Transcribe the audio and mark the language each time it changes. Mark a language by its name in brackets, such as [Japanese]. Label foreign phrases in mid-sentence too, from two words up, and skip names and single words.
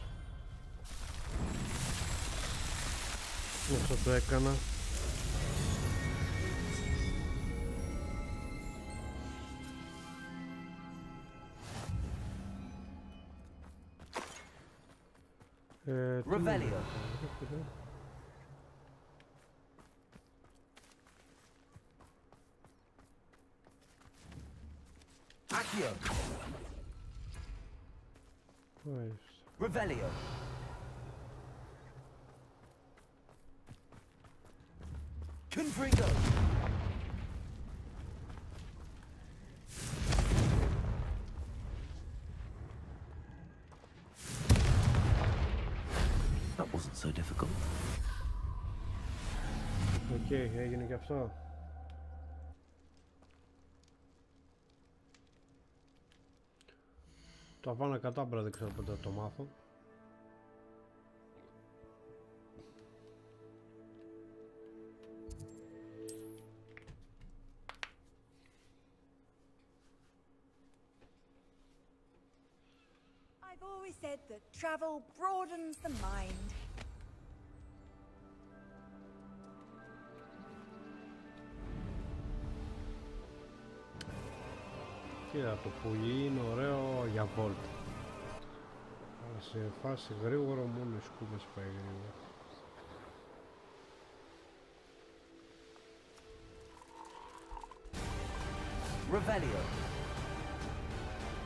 [Greek] Όσο το έκανα. Revelio. Accio. Revelio. Confringo. [English] That wasn't so difficult. [Greek] Οκ, έγινε και αυτό. Το Αβάνα Κατάμπρα δεν ξέρω πότε θα το μάθω. [English] I've always said that travel broadens the mind. [Greek] Κοίτα, το πουλί είναι ωραίο για βόλτα. Αλλά σε φάση γρήγορο μόνο οι σκούπες πάει γρήγορα. Revelio.